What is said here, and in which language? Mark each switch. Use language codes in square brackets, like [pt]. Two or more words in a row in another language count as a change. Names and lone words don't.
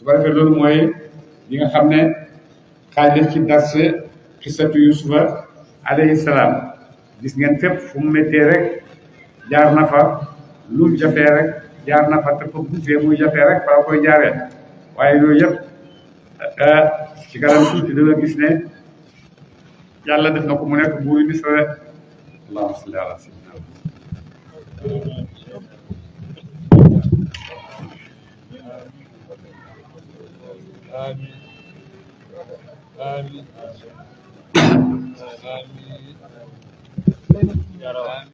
[wo] ko defee loolu mooy li nga xam ne xaaj ci dars xisatu Yusufa [ar] عليه السلام [wo] gis ngeen fépp fu mu méttee rek jaar na fa lu jafee rek jaar na fa te fa buutee muy jafee rek fa la koy jaaree waaye loolu yëpp ci kanam tuuti da nga gis ne yàlla def na ko mu nekk buuru Misra rek [ar] اللهم صل على سيدنا آمين آمين آمين يا رب